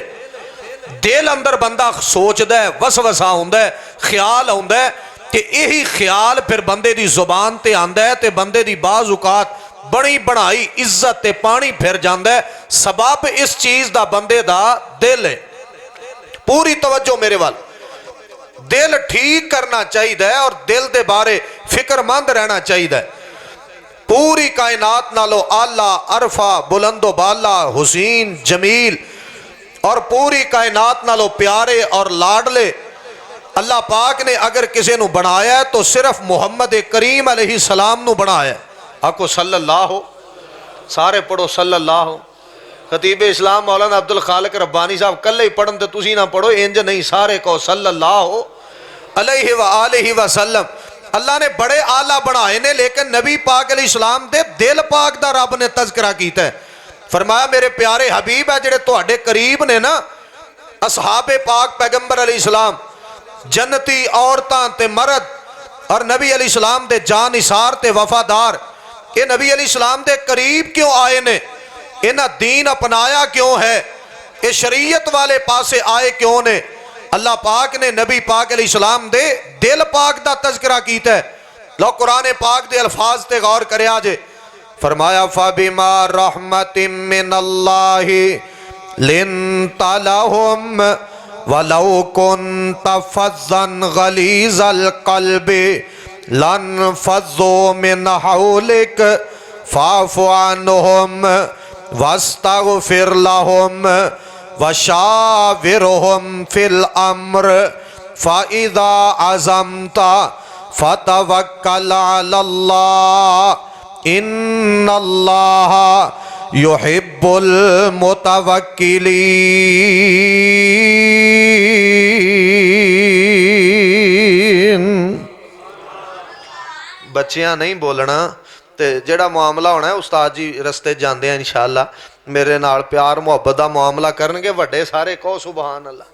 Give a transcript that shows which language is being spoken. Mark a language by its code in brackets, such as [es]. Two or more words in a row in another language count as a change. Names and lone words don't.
[pa] دل اندر بندہ سوچدا اے، وسوسہ ہوندا اے، خیال آؤندا اے کہ ایہی خیال فیر بندے دی زبان تے آندا اے تے بندے دی بعض اوقات بنی بنائی عزت تے پانی پھر جاندا اے. سبب اس چیز دا بندے دا دل اے. پوری توجہ میرے ول، دل ٹھیک کرنا چاہیدا اور دل دے بارے فکرمند رہنا چاہیدا. پوری کائنات نالوں اعلیٰ، ارفع، بلند و بالا، حسین، جمیل اور پوری کائنات نالوں پیارے اور لاڈلے اللہ پاک نے اگر کسی نوں بنایا تو صرف محمد کریم علیہ السلام نوں بنایا. آکھو صلی اللہ، سارے پڑھو صلی اللہ. خطیب اسلام مولانا عبدالخالق ربانی صاحب کلے ہی پڑھن تو تسی ناں پڑھو، انج نہیں سارے کہو [ar] صلى الله عليه وآله وسلم. [pa] اللہ نے بڑے اعلیٰ بنائے نے، لیکن نبی پاک علیہ السلام دے دل پاک دا رب نے تذکرہ کیتا اے. فرمایا میرے پیارے حبیب اے جیہڑے تہاڈے قریب نے ناں، اصحاب پاک پیغمبر علیہ السلام، جنتی عورتاں تے مرد اور نبی علیہ السلام دے جاں نثار تے وفادار، ایہ نبی علیہ السلام دے قریب کیوں آئے نے? ایہناں دین اپنایا کیوں اے؟ ایہ شریعت والے پاسے آئے کیوں نے? اللہ پاک نے نبی پاک علیہ السلام دے دل پاک دا تذکرہ کیتا اے. لو قرآن پاک دے الفاظ تے غور کریا جے. [ar] فرمایا فبما رحمة من الله لنت لهم ولو كنت فظا غليظ القلب لانفضوا من حولك فاعف عنهم واستغفر لهم وشاورهم في الأمر فإذا عزمت فتوكل على الله إن الله يحب المتوكلين. [pa] بچیاں نہیں بولنا تے جیہڑا معاملہ ہونا اے استاد جی رستے جاندے نے ان شاء اللہ میرے نال پیار محبت دا معاملہ کرنگے وڈے سارے کہو [ar] سبحان الله.